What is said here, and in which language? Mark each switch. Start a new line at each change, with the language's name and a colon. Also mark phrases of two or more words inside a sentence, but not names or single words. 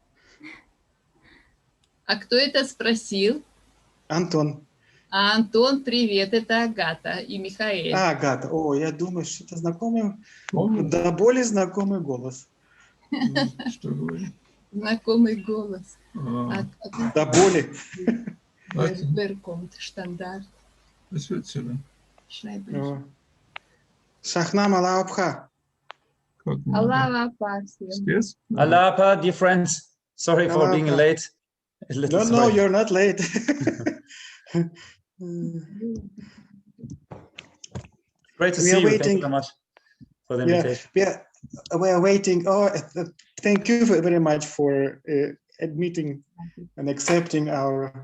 Russian: А кто это спросил? Антон. А Антон, привет, это Агата и Михаил. А, Агата. О, я думаю, что это знакомый, да более знакомый голос. Что говорит? Знакомый голос. Да более. Беркомт, штандарт. Шахнам Алаабха. Аллах Апасия.
English: Allah, dear friends. Sorry for being late. No, you're not late. Great to see you. Thank you so much for the invitation. We are waiting. Oh, thank you very much for admitting and accepting our.